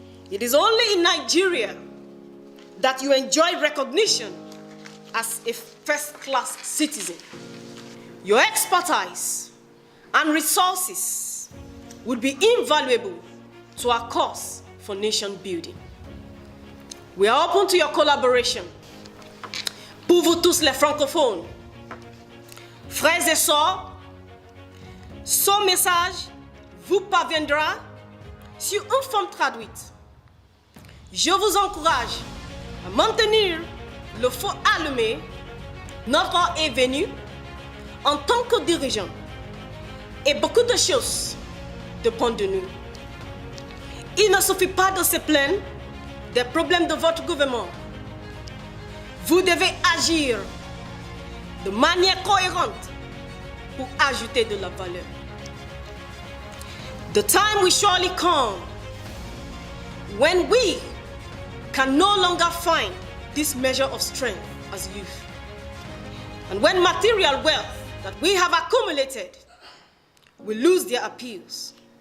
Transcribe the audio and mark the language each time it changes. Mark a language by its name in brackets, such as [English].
[English] It is only in Nigeria that you enjoy recognition as a first-class citizen. Your expertise and resources would be invaluable to our cause for nation building. We are open to your collaboration. [French] Pour vous tous les francophones, frères et sœurs, ce message vous parviendra sur une forme traduite. Je vous encourage à maintenir le feu allumé. Notre heure est venue en tant que dirigeant et beaucoup de choses dépendent de nous. Il ne suffit pas de se plaindre des problèmes de votre gouvernement. Vous devez agir de manière cohérente pour ajouter de la valeur. [English] The time will surely come when we can no longer find this measure of strength as youth. And when material wealth that we have accumulated will lose their appeals.